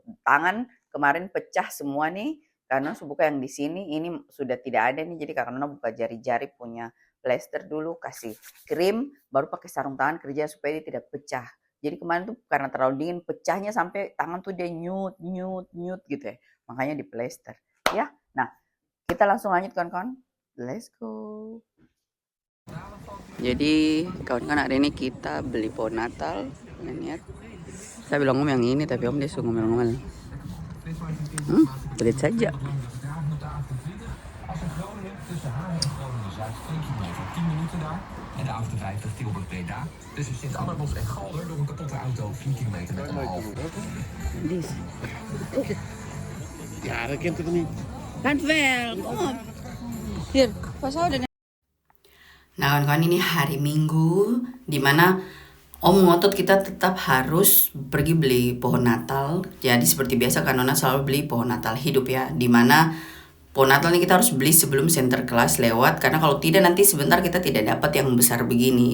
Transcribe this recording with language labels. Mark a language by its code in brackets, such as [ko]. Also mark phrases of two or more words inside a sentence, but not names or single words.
[id] Tangan kemarin pecah semua nih karena buka yang di sini ini sudah tidak ada nih, jadi karena buka jari-jari punya plester dulu, kasih krim, baru pakai sarung tangan kerja supaya dia tidak pecah. Jadi kemarin tuh karena terlalu dingin, pecahnya sampai tangan tuh dia nyut, nyut, nyut gitu ya. Makanya di plester. Ya, nah kita langsung lanjut kawan-kawan. [en] Let's go. [id] Jadi kawan-kawan hari ini kita beli pohon Natal. Lihat. Saya bilang ngomong yang ini, tapi om dia suka ngomel-ngomel. Lihat saja. [nl] En de A58 Tilburg-Breda. Tussen Sint-Annabos en Galder door een kapotte auto 4 kilometer met een half. Ja, dat kent toch niet? Kan wel, kom op. Hier, pas houden. [id] Nah kawan-kawan, ini hari Minggu dimana Om ngotot kita tetap harus pergi beli pohon Natal. Jadi seperti biasa Kanona selalu beli pohon Natal hidup ya, dimana pohon Natal ini kita harus beli sebelum center kelas lewat, karena kalau tidak nanti sebentar kita tidak dapat yang besar begini.